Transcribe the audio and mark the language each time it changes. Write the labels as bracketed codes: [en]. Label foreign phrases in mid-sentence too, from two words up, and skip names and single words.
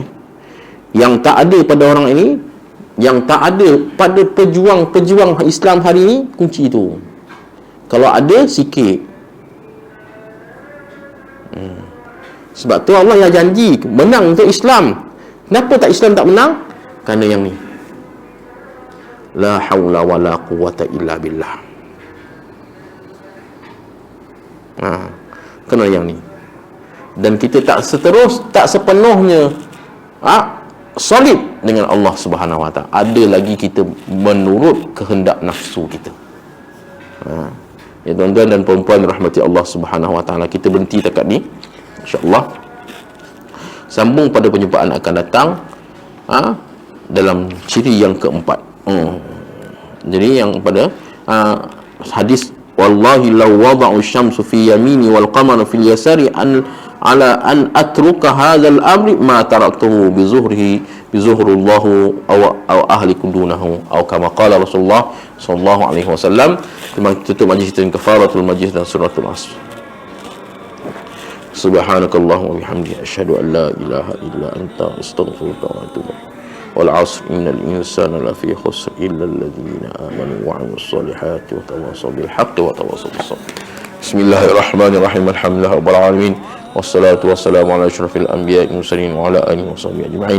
[ms] Yang tak ada pada orang ini, yang tak ada pada pejuang-pejuang Islam hari ini, kunci itu. Kalau ada, sikit. Sebab tu Allah yang janji menang untuk Islam. Kenapa tak Islam tak menang? Kerana yang ni, [ar] لا حول ولا قوة إلا بالله. [ms] Kerana yang ni. Dan kita tak sepenuhnya solid dengan Allah [ar] سبحانه وتعالى. [ms] Ada lagi kita menurut kehendak nafsu kita. Ya tuan-tuan dan puan-puan rahmati Allah [ar] سبحانه وتعالى, [ms] kita berhenti dekat ni [ar] إن شاء الله. [ms] Sambung pada perjumpaan akan datang dalam ciri yang keempat. Jadi yang pada hadis, [ar] والله لو وضعوا الشمس في يميني والقمر في يساري على أن أترك هذا الأمر ما تركته بظهره الله أو أهلك دونه، atau كما قال رسول الله صلى الله عليه وسلم. [ms] Tutup majlis kita dengan [ar] كفارة المجلس [ms] dan [ar] سورة العصر. سبحانك اللهم وبحمدك أشهد أن لا إله إلا أنت أستغفرك وأتوب إليك. والعصر إن الإنسان لفي خسر إلا الذين آمنوا وعملوا الصالحات وتواصوا بالحق وتواصوا بالصبر. بسم الله الرحمن الرحيم. الحمد لله رب العالمين. والصلاة والسلام على أشرف الأنبياء والمرسلين وعلى آله وصحبه أجمعين.